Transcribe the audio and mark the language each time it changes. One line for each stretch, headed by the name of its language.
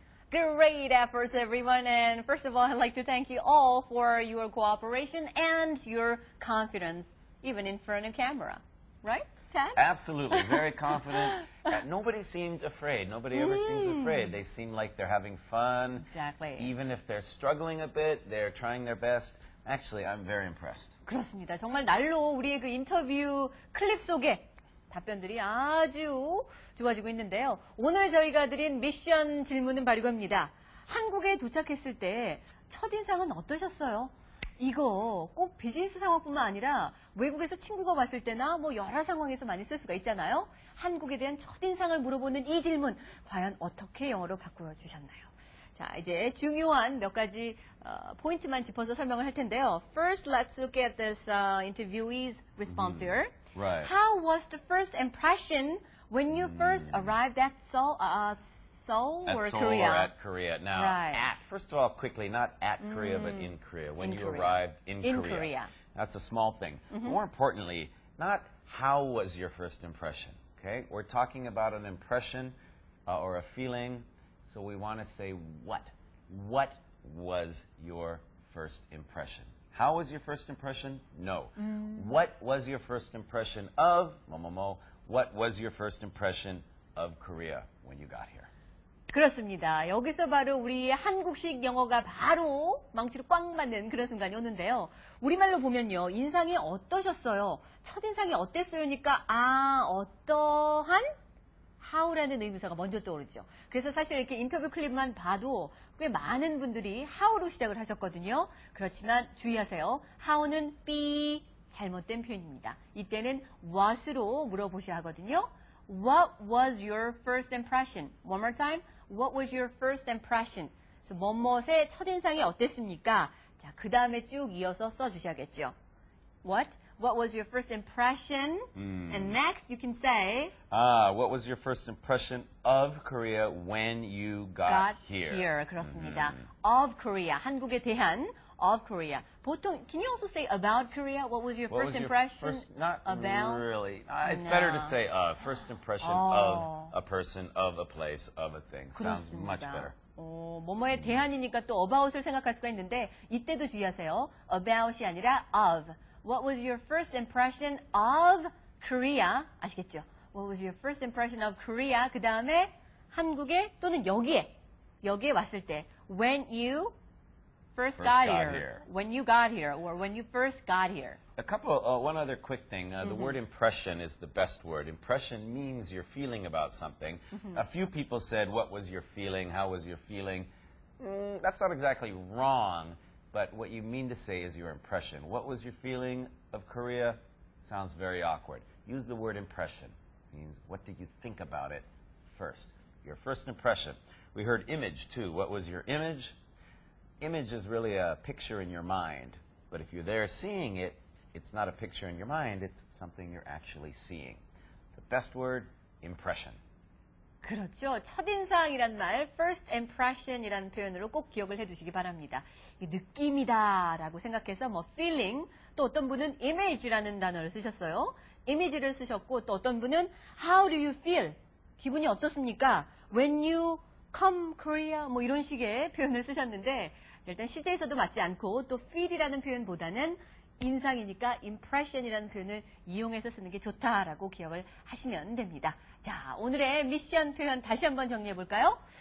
English: Great efforts, everyone. And first of all, I'd like to thank you all for your cooperation and your confidence, even in front of camera. Right, Ted? Absolutely. Very confident. Nobody seemed afraid. Nobody ever seems afraid. They seem like they're having fun. Exactly. Even if they're struggling a bit, they're trying their best. Actually, I'm very impressed.
Korean: 그렇습니다. 정말 날로 우리의 그 인터뷰 클립 속에 답변들이 아주 좋아지고 있는데요. 오늘 저희가 드린 미션 질문은 바로 이겁니다. 한국에 도착했을 때 첫인상은 어떠셨어요? 이거 꼭 비즈니스 상황뿐만 아니라 외국에서 친구가 왔을 때나 뭐 여러 상황에서 많이 쓸 수가 있잖아요. 한국에 대한 첫인상을 물어보는 이 질문 과연 어떻게 영어로 바꾸어주셨나요? 자, 이제 중요한 몇 가지 포인트만 짚어서 설명을 할 텐데요.
English: First, let's look at this interviewee's response here. Right. How was the first impression when you first arrived at Seoul or At Seoul Korea? or at Korea. Now, Right. first of all, quickly, not at Korea, but in Korea. When In you Korea. arrived in In Korea. Korea. That's a small thing. More importantly, not how was your first impression, okay? We're talking about an impression or a feeling, so we want to say what. What was your first impression? How was your first impression? No. What was your first impression of, what was your first impression of Korea when you got here?
Korean: 그렇습니다. 여기서 바로 우리 한국식 영어가 바로 망치로 꽝 맞는 그런 순간이 오는데요. 우리말로 보면요. 인상이 어떠셨어요? 첫인상이 어땠어요니까 어떠한? how라는 의문사가 먼저 떠오르죠. 그래서 사실 이렇게 인터뷰 클립만 봐도 꽤 많은 분들이 how로 시작을 하셨거든요. 그렇지만 주의하세요. how는 be 잘못된 표현입니다. 이때는 what으로 물어보셔야 하거든요.
English: What was your first impression? One more time. What was your first impression?
Korean: 그래서 뭐뭐의 첫인상이 어땠습니까? 자, 그 다음에 쭉 이어서 써주셔야겠죠.
English: What was your first impression? And next you can say What was your first impression of Korea when you got here?
Korean: 그렇습니다.
English: Of Korea,
Korean: 한국에 대한
English: of Korea.
Korean: 보통,
English: can you also say about Korea? What was your first impression Not about? really. It's better to say first impression of a person, of a place, of a thing. Sounds much better.
Korean: 뭐뭐에 대한이니까 또 about을 생각할 수가 있는데 이때도 주의하세요.
English: about
Korean: 이 아니라
English: of. What was your first impression of Korea?
Korean: 아시겠죠?
English: What was your first impression of Korea?
Korean: 그 다음에 한국에 또는 여기에 왔을 때
English: when you first got here. When you got here or when you first got here. One other quick thing. The word impression is the best word. Impression means your feeling about something. A few people said, what was your feeling? How was your feeling? That's not exactly wrong, but what you mean to say is your impression. What was your feeling of Korea? Sounds very awkward. Use the word impression. It means what did you think about it first? Your first impression. We heard image too. What was your image? Image is really a picture in your mind. But if you're there seeing it, it's not a picture in your mind, it's something you're actually seeing. The best word, impression.
Korean: 그렇죠. 첫인상이란 말,
English: first impression
Korean: 이라는 표현으로 꼭 기억을 해두시기 바랍니다. 이 느낌이다라고 생각해서 뭐 feeling, 또 어떤 분은 image라는 단어를 쓰셨어요. image를 쓰셨고 또 어떤 분은
English: how do you feel?
Korean: 기분이 어떻습니까?
English: When you come Korea
Korean: 뭐 이런 식의 표현을 쓰셨는데 일단 시제에서도 맞지 않고 또 feel이라는 표현보다는 인상이니까 impression이라는 표현을 이용해서 쓰는 게 좋다라고 기억을 하시면 됩니다. 자, 오늘의 미션 표현 다시 한번 정리해 볼까요?